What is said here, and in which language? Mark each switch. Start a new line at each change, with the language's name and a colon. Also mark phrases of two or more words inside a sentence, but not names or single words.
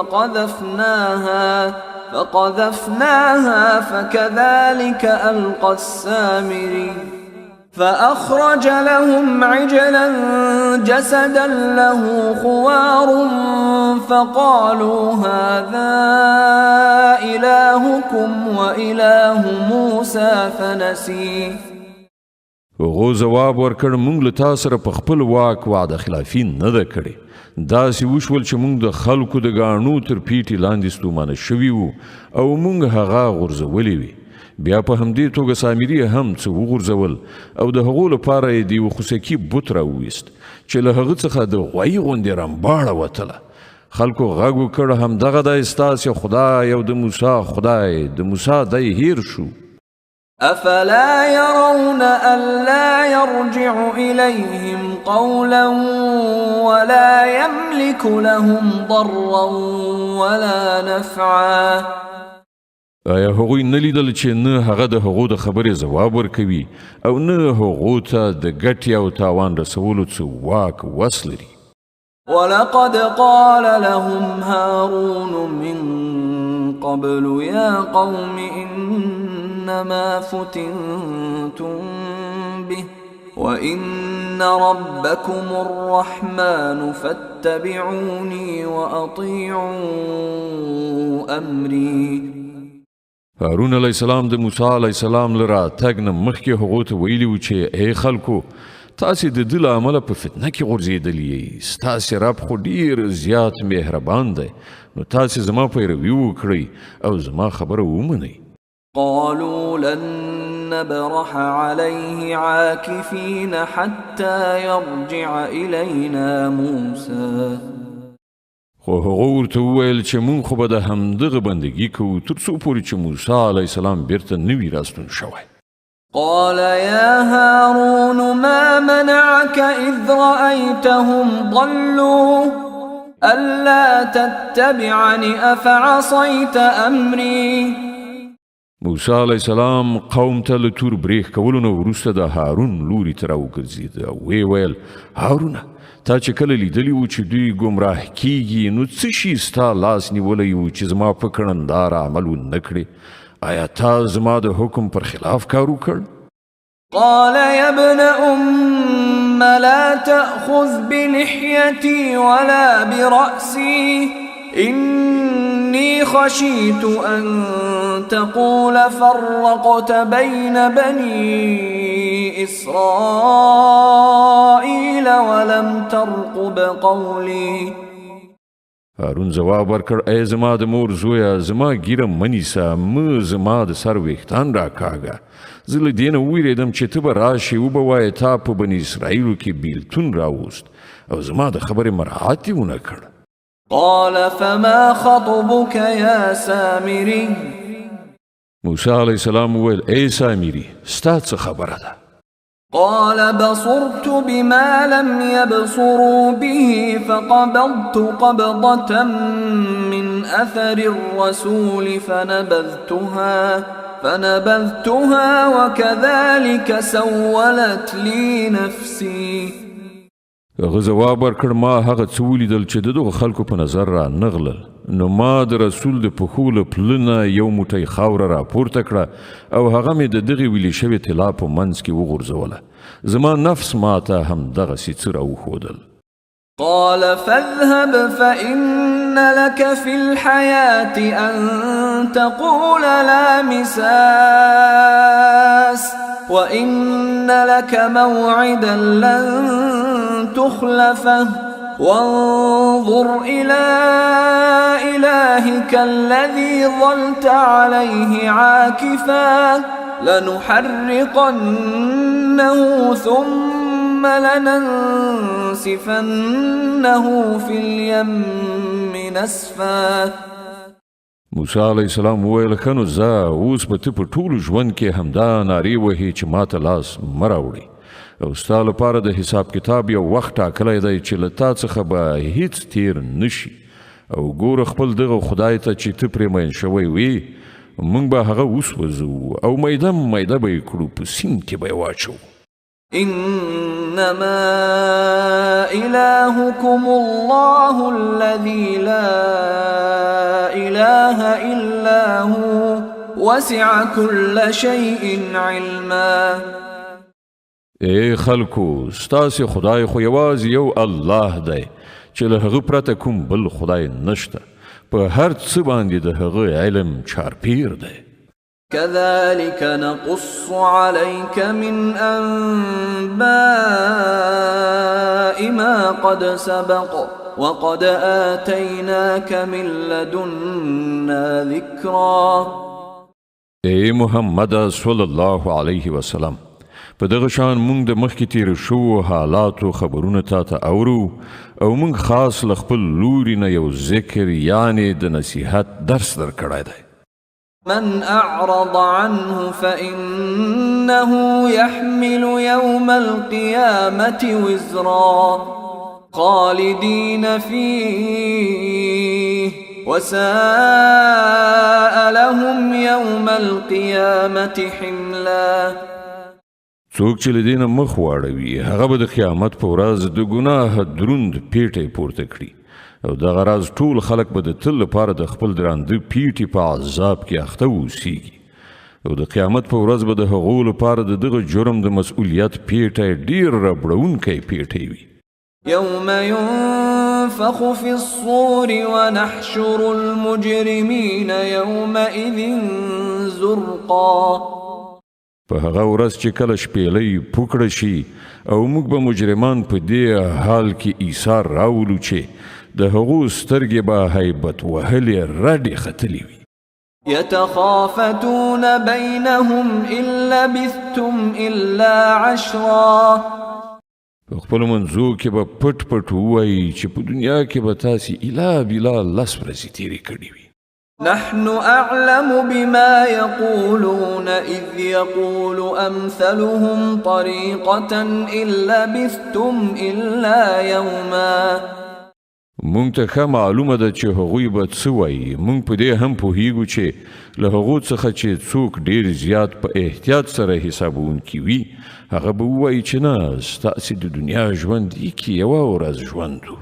Arabic: فقذفناها فكذلك ألقى السامري فأخرج لهم عجلا جسدا له خوار فقالوا هذا إلهكم وإله موسى فنسي.
Pashto: هغو ځواب ورکړ موږ له تا سره په خپل واک وعده خلافي نه ده کړې. داسې وشول چې موږ د خلکو د ګاڼو تر پیټې لاندې ستومانه شوي وو او موږ هغه غورځولې وي. بیا په همدې توګه سامري هم څه وغورځول او د هغو لپاره یې د یوه خوسکي بت راوویست چې له هغه څخه د غوایي غوندې رمباړه وتله. خلکو غږ وکړ همدغه دی ستاسې خدای او د موسی خدای، د موسی دی هیر شو.
Arabic: أفلا يرون ألا يرجع إليهم قولا ولا يملك لهم ضرا ولا نفعا.
Pashto: آیا هغوی نه لیدل چې نه هغه د هغو د خبرې ځواب ورکوي او نه هغو ته د ګټې او تاوان رسولو څه واک وس لري؟
Arabic: ولقد قال لهم هارون من قبل يا قوم إنما فتنتم به وإن ربكم الرحمن فاتبعوني وأطيعوا أمري.
Pashto: هارون
Arabic: علیه السلام
Pashto: د موسی
Arabic: علیه السلام
Pashto: له راتګ نه مخکې هغو ته ویلي وو چې ای خلکو، تاسې د ده له امله په فتنه کې غورځېدلي یئ. ستاسې رب خو ډېر زیات مهربان دی، نو تاسې زما پیروي وکړئ او زما خبره ومنئ.
Arabic: قالوا لن نبرح عليه عاكفين حتى يرجع إلينا موسى.
Pashto: خو هغه ورته وویل چې مونږ خو به د همدغه بندګي کوو تر څو پورې چې موسی
Arabic: علیه السلام
Pashto: بیرته نه وي راستون شوی.
Arabic: قال يا هارون ما منعك إذ رأيتهم ضلوا ألا تتبعني أفعصيت أمري.
Pashto: موسی
Arabic: علیه السلام
Pashto: قوم ته له تور بریښ کولو نه وروسته د هارون لوري ته راوګرځېد او ویې ویل هارونه، تا چې کله لیدلی و چې دوی ګمراه کیږي نو څه شي ستا لاس نیولی و چې زما په کړندار عمل ونه کړې؟ آیا تا زما د حکم پر خلاف کار وکړ؟
Arabic: قال يا ابن أم لا تأخذ بلحيتي ولا برأسي إني خشيت أن تقول فرقت بين بني إسرائيل ولم ترقب قولي.
Pashto: هارون جواب ورکړ ای زما د مور زویه، زما ګیره منیسه، زما د سر ویښتان راکاږه. زه له دې نه وویرېدم چې ته به راشې وبه وایې تا په بني اسرائیلو کې بیلتون راوست او زما د خبرې مراعات یې ونه کړ.
Arabic: قال فما خطبك يا سامري.
Pashto: موسی
Arabic: علیه السلام
Pashto: وویل ای سامري، ستا څه خبره ده؟
Arabic: قال بصرت بما لم يبصروا به فقبضت قبضة من أثر الرسول فنبذتها وكذلك سولت لي نفسي.
Pashto: هغه ځواب ورکړ ما هغه څه ولیدل چې د دغو خلکو په نظر را نغلل، نو ما د رسول د پښو له پله نه یو موټی خاوره راپورته کړه او هغه مې د دغې ویلې شوې طلا په منځ کې وغورځوله. زما نفس ما ته همدغسې څه راوښودل.
Arabic: قال فاذهب فإن لك في الحياة أن تقول لا مساس وإن لك موعدا لن تخلفه وانظر إلى إلهك الذي ظلت عليه عاكفا لنحرقنه ثم لننسفنه في اليم نسفا.
Pashto: موسی
Arabic: علیه السلام
Pashto: وویل ښه نو ځه اوس به ته په ټولو ژوند کې همدا نارې وهې چې ما ته لاس مه راوړې. او ستا لپاره د حساب کتاب یو وخت ټاکلی دی چې له تا څخه به هیڅ تیر نشي او ګوره خپل دغه خدای ته چې ته پرې مین شوی وي موږ به هغه وسوځو او میده میده به یې کړو په سیند کې به یې واچو
Arabic: إنما إلهكم الله الذي لا إله إلا هو وسع كل شيء علما
Pashto: ای خلکو ستاسې خدای خو یوازې یو الله دی چې له هغه پرته کوم بل خدای نشته په هر څه باندې د هغه علم چارپیر دی
Arabic: كذلك نقص عليك من أنباء ما قد سبق وقد آتيناك من لدنا ذكرا
Pashto: ای محمد
Arabic: صلی الله علیه وسلم
Pashto: په دغه شان مونږ د مخکې تیر شو حالاتو خبرونه تا ته اورو او مونږ خاص له خپل لوري نه یو ذکر یعنی د نصیحت درس درکړی دی
Arabic: من أعرض عنه فإنه يحمل يوم القيامة وزرا خالدين فيه وساء لهم يوم القيامة حملا
Pashto: څوک چې له دې نه مخ واړوي هغه به د قیامت په ورځ د ګناه دروند پیټی پورته کړي او دغه راز ټول خلک به د تل لپاره د خپل درانده پیټي په عذاب کې اخته اوسیږي او د قیامت په ورځ به د هغو لپاره د دغه جرم د مسؤلیت پیټی ډیر ربړونکی پیټی وي
Arabic: يوم ينفخ في الصور ونحشر المجرمين يومئذ زرقا
Pashto: په هغه ورځ چې کله شپېلۍ پوکړه شي او موږ به مجرمان په دې حال کې ایثار راولو چې د هغو سترګې به هیبت وهلې رډې ختلې وي
Arabic: يتخافتون بينهم إن لبثتم إلا عشرا
Pashto: په خپلو منځو کې به پټ پټ ووایي چې په دنیا کې به تاسې الا بلا لس ورځې تېرې کړې وي
Arabic: نحن أعلم بما يقولون إذ يقول أمثلهم طريقة إن لبثتم إلا يوما
Pashto: مونږ ته ښه معلومه ده چې هغوی به څه وایي مونږ په دې هم پوهیږو چې له هغو څخه چې څوک ډیر زیات په احتیاط سره حسابونکي وي هغه به ووایي چې نه ستاسې د دنیا ژوند کې یوه ورځ ژوند و